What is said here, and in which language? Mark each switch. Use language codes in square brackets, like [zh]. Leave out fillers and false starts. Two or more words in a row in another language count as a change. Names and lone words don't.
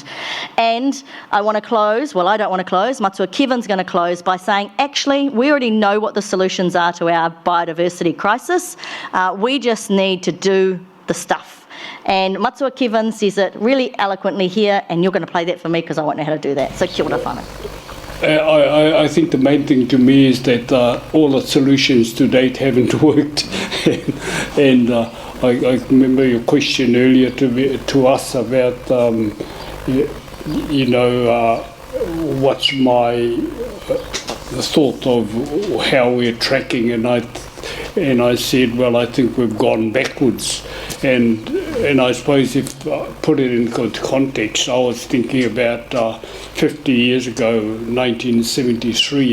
[en] And I want to close, well, I don't want to close, Matua Kevin's going to close by saying, actually, we already know what the solutions are to our biodiversity crisis. We just need to do the stuff. And Matua Kevin says it really eloquently here, and you're going to play that for me because I won't know how to do that. [mi] So kia ora whānau. [en] I think the main thing to me is that all the solutions to date haven't worked. and I remember your question earlier to us about, what's my thought of how we're tracking, and I said, well, I think we've gone backwards, and I suppose if I put it in context, I was thinking about 50 years ago, 1973.